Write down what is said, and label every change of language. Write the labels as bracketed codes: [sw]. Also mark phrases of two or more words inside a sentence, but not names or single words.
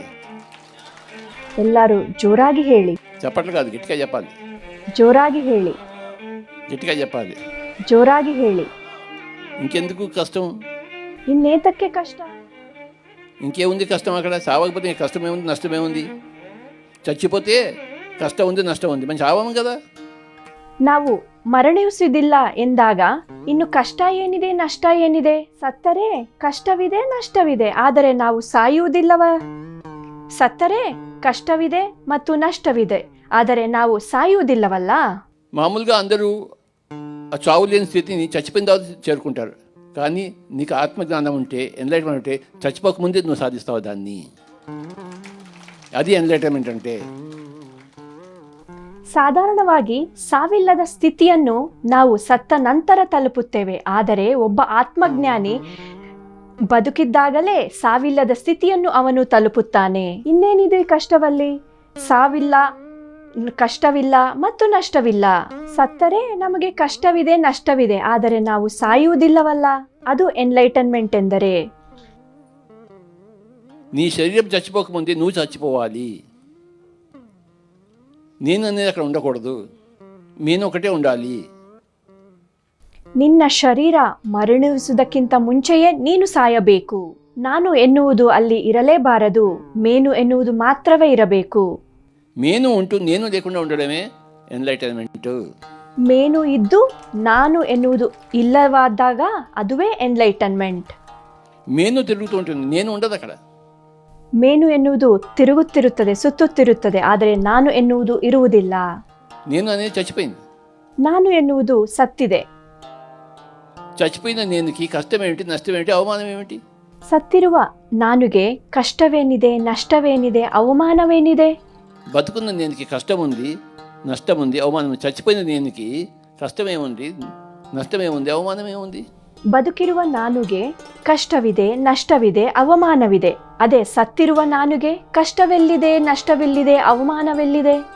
[kn] ಎಲ್ಲರೂ ಜೋರಾಗಿ ಹೇಳಿ. [te] చెప్పట్లు కాదు, గట్టిగా చెప్పాలి. [kn] ಜೋರಾಗಿ ಹೇಳಿ. [te] గట్టిగా చెప్పాలి. [kn] ಜೋರಾಗಿ ಹೇಳಿ. [te] ఇంకెందుకు కష్టం? [kn] ಇನ್ನೇತಕ್ಕೆ ಕಷ್ಟ? [te] ఇంకేముంది కష్టం? అక్కడ చావకపోతే కష్టం ఏముంది, నష్టం ఏముంది? చచ్చిపోతే కష్టం ఉంది, నష్టం ఉంది. మనం చావము కదా. [kn] ನಾವು ಮರಣಿಸುವುದಿಲ್ಲ ಎಂದಾಗ ಇನ್ನು ಕಷ್ಟ ಏನಿದೆ, ನಷ್ಟ ಏನಿದೆ? ಸತ್ತರೆ ಕಷ್ಟವಿದೆ, ನಷ್ಟವಿದೆ. ಆದರೆ ನಾವು ಸಾಯುವುದಿಲ್ಲವ? ಸತ್ತರೆ ಕಷ್ಟವಿದೆ ಮತ್ತು ನಷ್ಟವಿದೆ, ಆದರೆ ನಾವು ಸಾಯುವುದಿಲ್ಲವಲ್ಲ? [te] మామూలుగా అందరూ ఆ చావు లేని స్థితిని చచ్చిపోయిన తర్వాత చేరుకుంటారు. కానీ నీకు ఆత్మజ్ఞానం ఉంటే, ఎన్లైట్మెంట్ ఉంటే, చచ్చిపోకముందే నువ్వు సాధిస్తావు దాన్ని. అది ఎన్లైట్మెంట్ అంటే. [kn] ಸಾಧಾರಣವಾಗಿ ಸಾವಿಲ್ಲದ ಸ್ಥಿತಿಯನ್ನು ನಾವು ಸತ್ತ ನಂತರ ತಲುಪುತ್ತೇವೆ. ಆದರೆ ಒಬ್ಬ ಆತ್ಮಜ್ಞಾನಿ ಬದುಕಿದ್ದಾಗಲೇ ಸಾವಿಲ್ಲದ ಸ್ಥಿತಿಯನ್ನು ಅವನು ತಲುಪುತ್ತಾನೆ. ಇನ್ನೇನಿದೆ ಕಷ್ಟವಲ್ಲಿ? ಸಾವಿಲ್ಲ, ಕಷ್ಟವಿಲ್ಲ ಮತ್ತು ನಷ್ಟವಿಲ್ಲ. ಸತ್ತರೆ ನಮಗೆ ಕಷ್ಟವಿದೆ, ನಷ್ಟವಿದೆ, ಆದರೆ ನಾವು ಸಾಯುವುದಿಲ್ಲವಲ್ಲ. ಅದು ಎನ್ಲೈಟನ್ಮೆಂಟ್ ಎಂದರೆ. [te] నీ శరీరం చచ్చిపోకముందే నువ్వు చచ్చిపోవాలి. నేను అనేది అక్కడ ఉండకూడదు. నేను ఒకటే ఉండాలి. [kn] ನಿನ್ನ ಶರೀರ ಮರಣಿಸುವುದಕ್ಕಿಂತ ಮುಂಚೆಯೇ ನೀನು ಸಾಯಬೇಕು. ನಾನು ಎನ್ನುವುದು ಅಲ್ಲಿ ಇರಲೇಬಾರದು. ಮೇನು ಎನ್ನುವುದು ಮಾತ್ರವೇ ಇರಬೇಕು. [te] ಮೇನು ఉంటూ నేను లేకుండా ఉండడమే ఎన్లైటన్మెంట్. [kn] ಮೇನು ಇದ್ದು ನಾನು ಎನ್ನುವುದು ಇಲ್ಲವಾದಾಗ ಅದುವೇ ಎನ್ಲೈಟನ್ಮೆಂಟ್. [te] ಮೇನು ತಿರುಗುతూ ఉంటుంది, నేను ఉండదు అక్కడ. [kn] ಮೇನು ಎನ್ನುವುದು ತಿರುಗುತ್ತಿರುತ್ತದೆ, ಸುತ್ತುತ್ತಿರುತ್ತದೆ, ಆದರೆ ನಾನು ಎನ್ನುವುದು ಇರುವುದಿಲ್ಲ. [te] నేను అనేది చచ్చిపోయింది. [kn] ನಾನು ಎನ್ನುವುದು ಸತ್ತಿದೆ. [te] చచ్చిపోయిన నేనుకి కష్టం ఏమిటి, నష్టం ఏమిటి, అవమానం ఏమిటి? [kn] ಸತ್ತಿರುವ ನಾನುಗೆ ಕಷ್ಟವೇನಿದೆ, ನಷ್ಟವೇನಿದೆ, ಅವಮಾನವೇನಿದೆ? [te] బతుకున్న నేనుకి కష్టం ఉంది, నష్టం ఉంది, అవమానం ఉంది. చచ్చిపోయిన నేనుకి కష్టం ఏముంది, నష్టం ఏముంది, అవమానం ఏముంది? [kn] ಬದುಕಿರುವ ನಾನುಗೆ ಕಷ್ಟವಿದೆ, ನಷ್ಟವಿದೆ, ಅವಮಾನವಿದೆ. ಅದೇ ಸತ್ತಿರುವ ನಾನುಗೆ ಕಷ್ಟವೆಲ್ಲಿದೆ, ನಷ್ಟವೆಲ್ಲಿದೆ, ಅವಮಾನವೆಲ್ಲಿದೆ?